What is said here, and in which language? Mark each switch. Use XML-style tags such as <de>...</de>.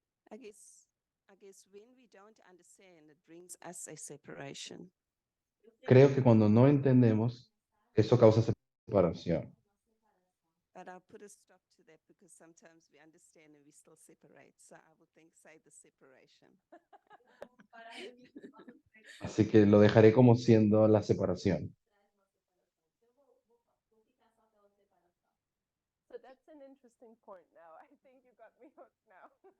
<en>I guess when we don't understand, it brings us a separation.</en> <es>Creo que cuando no entendemos, eso causa separación.</es> <en>But I'll put a stop to that because sometimes we understand and we still separate. So I would say the separation.</en> <es>Así que lo dejaré como siendo la separación.</es> <en>So that's an interesting point now. I think you got me hooked now.</en>